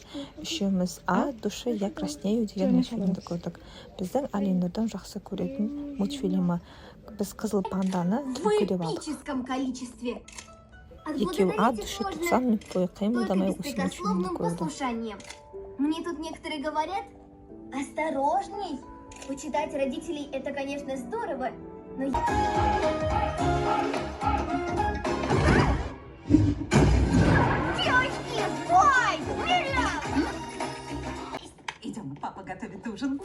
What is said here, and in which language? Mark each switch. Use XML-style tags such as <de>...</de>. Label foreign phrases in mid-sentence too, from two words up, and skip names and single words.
<kk>Үшеуміз</kk> <ru>«А души я краснею»</ru> <kk>деген мультфильмді көрдік. Біздің Әлинұрдың жақсы көретін мультфильмі. Біз Қызыл панданы түлкі деп алдық. Екеуі</kk> <ru>«А души»</ru> <kk>90 минут бойы қимылдамай осы мультфильмді көрді.</kk> <ru>Мне тут некоторые говорят, осторожней. Почитать родителей это, конечно, здорово, но я... Девочки, стой! Идем, папа готовит ужин.</ru>